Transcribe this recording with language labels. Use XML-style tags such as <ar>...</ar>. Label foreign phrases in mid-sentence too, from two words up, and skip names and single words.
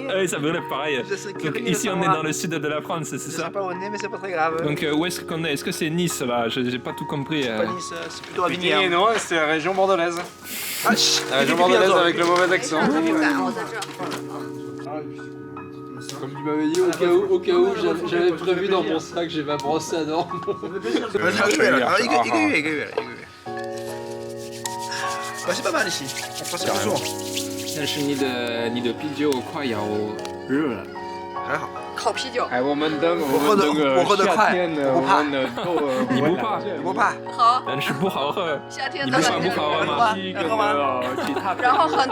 <fr>Oui, ça brûle pareil. Donc ici on est dans le sud de la France, c'est Je ça? sais pas où on est, mais c'est pas très grave. Donc où est-ce qu'on est? Est-ce que c'est Nice là? J'ai pas tout compris. C'est pas Nice, c'est plutôt Et Avignon. non, c'est la région bordelaise. Ah, La région bordelaise avec le mauvais accent.</fr> <zh>我在这儿。</zh> <fr>Comme tu m'avais dit, au cas où, j'avais prévu dans mon sac, j'ai ma brosse à dents. C'est pas mal ici. On passe pas souvent.</fr> <zh>但是你的啤酒快要热了。还好。烤啤酒。哎，我们等我喝得快，夏天呢，我不怕我们的都你不怕？我怕。好，但是不好喝。夏天你不怕咱们不好喝吗？然后很多</zh>